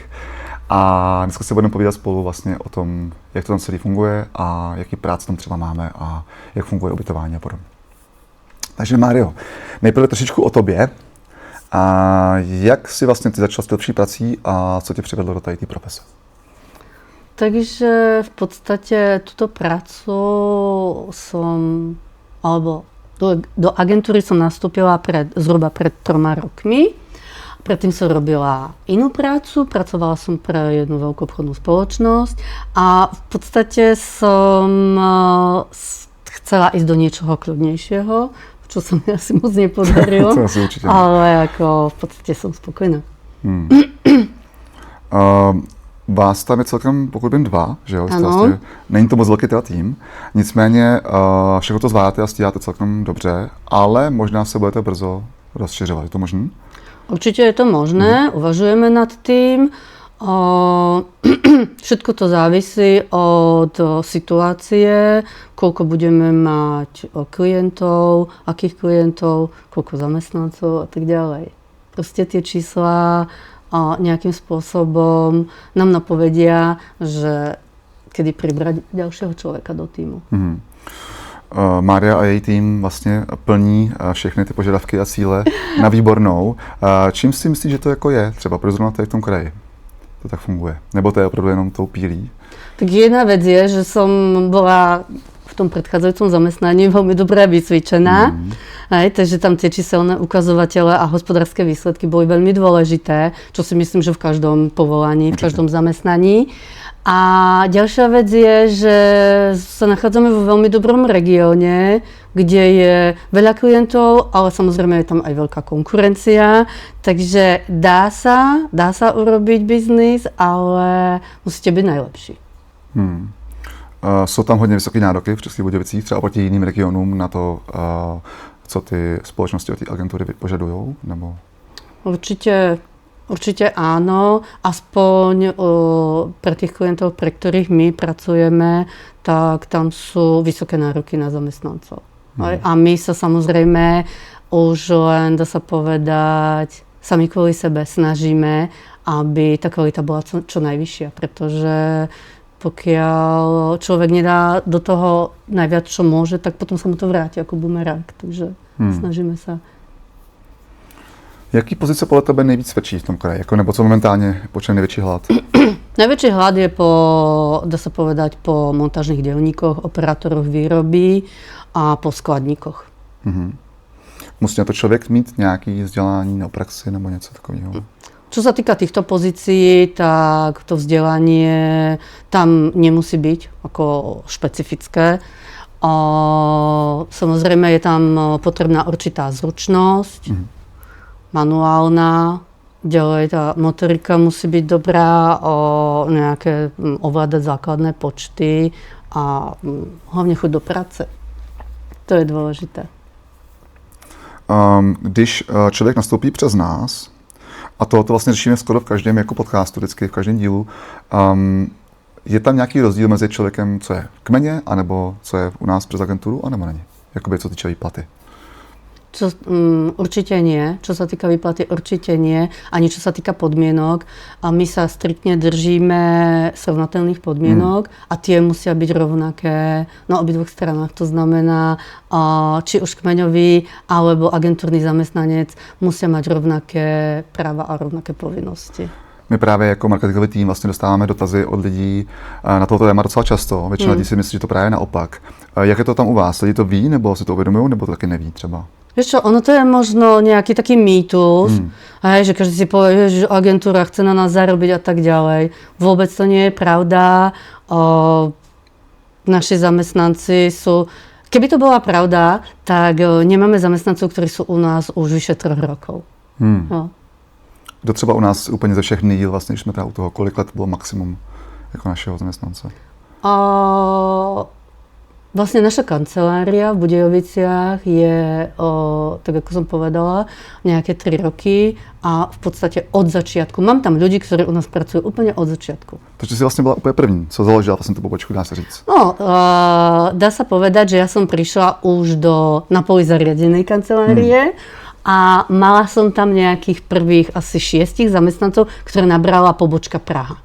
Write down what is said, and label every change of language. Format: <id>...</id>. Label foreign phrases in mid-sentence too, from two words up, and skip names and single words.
<cs>A dneska se budeme povídat spolu vlastně o tom, jak to tam celý funguje a jaký práce tam třeba máme a jak funguje ubytování a podobně. Takže Mário, nejprve trošičku o tobě. A jak jsi vlastně ty začal s lepší prací a co tě přivedlo do té profese?</cs> <sk>Takže v podstate túto prácu do agentúry som nastúpila zhruba pred 3 rokmi. Predtým som robila inú prácu, pracovala som pre jednu veľkú obchodnú spoločnosť a v podstate som chcela ísť do niečoho kľudnejšieho, čo sa mi asi moc nepodarilo, ale ako v podstate som spokojná.</sk> <cs>Vás tam je celkem, pokud vím, 2, že jo? Ano. Není to moc velký teda tým, nicméně všechno to zvládáte a stíháte celkem dobře, ale možná se budete brzo rozšiřovat, je to možné?</cs> <sk>Určite je to možné, uvažujeme nad tým. Všetko to závisí od situácie, koľko budeme mať klientov, akých klientov, koľko zamestnancov a tak ďalej. Proste tie čísla nejakým spôsobom nám napovedia, že kedy pribrať ďalšieho človeka do týmu.</sk> <cs>Mária a její tým vlastně plní všechny ty požadavky a cíle na výbornou. Čím si myslíš, že to jako je? Třeba pro zrovna tady v tom kraji to tak funguje? Nebo to je opravdu jenom tou pílí?</cs> <sk>Tak jedna vec je, že som bola v tom predchádzajúcom zamestnaní veľmi dobre vycvičená. Takže tam tie číselné ukazovatele a hospodárske výsledky boli veľmi dôležité, čo si myslím, že v každom povolaní, v každom zamestnaní. A ďalšia vec je, že sa nachádzame vo veľmi dobrom regióne, kde je veľa klientov, ale samozrejme je tam aj veľká konkurencia. Takže dá sa urobiť biznis, ale musíte byť najlepší.</sk> <cs>Jsou tam hodně vysoké nároky v Českých Budějovicích, třeba oproti jiným regionům na to, co ty společnosti od té agentury požadují? Nebo?</cs> <sk>Určite áno, aspoň pre tých klientov, pre ktorých my pracujeme, tak tam sú vysoké nároky na zamestnancov. A my sa samozrejme už len, dá sa povedať, sami kvôli sebe snažíme, aby tá kvalita bola čo najvyššia, pretože pokiaľ človek nedá do toho najviac, čo môže, tak potom sa mu to vráti ako bumerang, takže snažíme sa.</sk> <cs>Jaký pozice podle tebe nejvíc svědčí v tom kraji? Nebo co momentálně počuje největší hlad?</cs> <sk>Najväčší hlad je dá sa povedať, po montážnych dielníkoch, operátoroch výroby a po skladníkoch. Musí na to člověk mít nějaké vzdělání na praxi nebo něco takového? Čo sa týka týchto pozícií, tak to vzdelanie tam nemusí byť ako špecifické. Samozrejme je tam potrebná určitá zručnosť, manuálna, ďalej tá motorika musí byť dobrá, ovládať základné počty a hlavne chuť do práce. To je dôležité.</sk> <cs>Když člověk nastoupí přes nás, a to vlastně řešíme skoro v každém jako podcastu, vždycky v každém dílu, je tam nějaký rozdíl mezi člověkem, co je v kmeně, anebo co je u nás přes agenturu, anebo není? Jakoby co týče výplaty.</cs> <sk>Určite nie. Čo sa týka výplaty, určite nie. Ani čo sa týka podmienok. A my sa striktne držíme srovnateľných podmienok a tie musia byť rovnaké na obidvoch stranách. To znamená, či už kmeňový alebo agentúrny zamestnanec musia mať rovnaké práva a rovnaké povinnosti.</sk> <cs>My právě jako marketingový tým vlastně dostáváme dotazy od lidí na toto téma docela často. Většina lidí si myslí, že to právě naopak. Jak je to tam u vás? Lidi to ví, nebo si to uvědomují, nebo to taky neví třeba?</cs> <sk>Vieš čo, ono to je možno nejaký taký mýtus, že každý si povie, že agentúra chce na nás zarobiť a tak ďalej. Vôbec to nie je pravda. Naši zamestnanci sú... Keby to bola pravda, tak nemáme zamestnancov, ktorí sú u nás už vyše 3 rokov.</sk> <cs>Kdo třeba u nás úplně ze všech nejdíl, vlastně, když jsme teda u toho, kolik let bylo maximum jako našeho zaměstnance?</cs> <sk>Vlastne naša kancelária v Budejoviciach je, tak ako som povedala, nejaké 3 roky a v podstate od začiatku. Mám tam ľudí, ktorí u nás pracujú úplne od začiatku.</sk> <cs>Takže si vlastne bola úplne první, co založila vlastne tú pobočku, dá sa říct.</cs> <sk>No, dá sa povedať, že ja som prišla už do napoli zariadenej kancelárie a mala som tam nejakých prvých asi 6 zamestnancov, ktoré nabrala pobočka Praha.</sk>